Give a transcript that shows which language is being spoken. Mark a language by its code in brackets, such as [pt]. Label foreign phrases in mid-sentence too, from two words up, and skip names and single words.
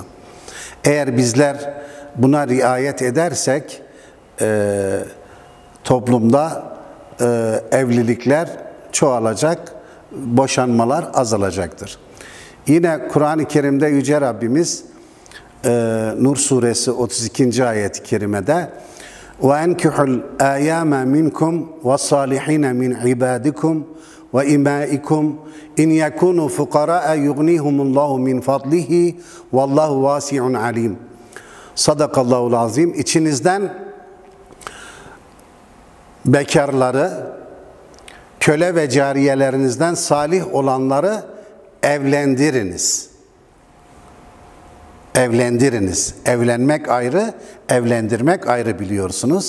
[tr] Eğer bizler buna riayet edersek toplumda evlilikler çoğalacak, boşanmalar azalacaktır. Yine Kur'an-ı Kerim'de Yüce Rabbimiz Nur Suresi 32. ayet-i kerimede [ar] وَاَنْكِحُ الْاَيَامَ مِنْكُمْ وَالصَّالِحِينَ مِنْ عِبَادِكُمْ وَاِمَائِكُمْ اِنْ يَكُونُوا فُقَرَاءَ يُغْنِيهُمُ اللّٰهُ مِنْ فَضْلِهِ وَاللّٰهُ وَاسِعٌ عَلِيمٌ. صدق الله العظيم. [tr] İçinizden bekarları, köle ve cariyelerinizden salih olanları evlendiriniz. Evlendiriniz. Evlenmek ayrı, evlendirmek ayrı biliyorsunuz.